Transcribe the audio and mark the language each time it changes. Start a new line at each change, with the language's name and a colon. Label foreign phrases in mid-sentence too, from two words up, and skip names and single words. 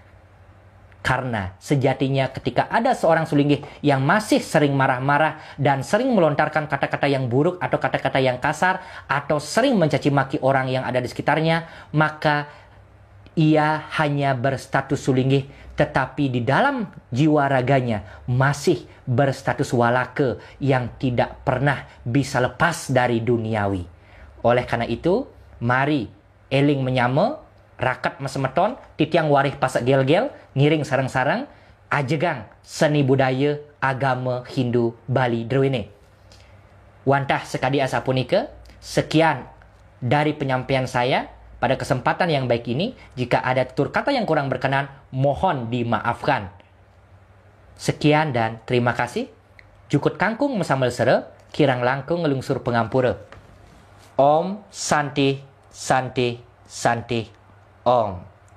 Indonesian: Karena sejatinya ketika ada seorang sulinggih yang masih sering marah-marah dan sering melontarkan kata-kata yang buruk atau kata-kata yang kasar atau sering mencaci maki orang yang ada di sekitarnya, maka ia hanya berstatus sulinggih, tetapi di dalam jiwa raganya masih berstatus walake yang tidak pernah bisa lepas dari duniawi.
Balinese: Oleh karena itu, mari eling menyama, rakat mesemeton, titiang warih pasak gel-gel, ngiring sarang-sarang, ajegang seni budaya agama Hindu Bali Drwene. Wantah sekadi asapunika,
Indonesian: sekian dari penyampaian saya pada kesempatan yang baik ini. Jika ada tutur kata yang kurang berkenan, mohon dimaafkan. Sekian dan terima kasih.
Balinese: Jukut kangkung mesambal sere, kirang langkung ngelungsur pengampura. Om Santi Santi Santi Om.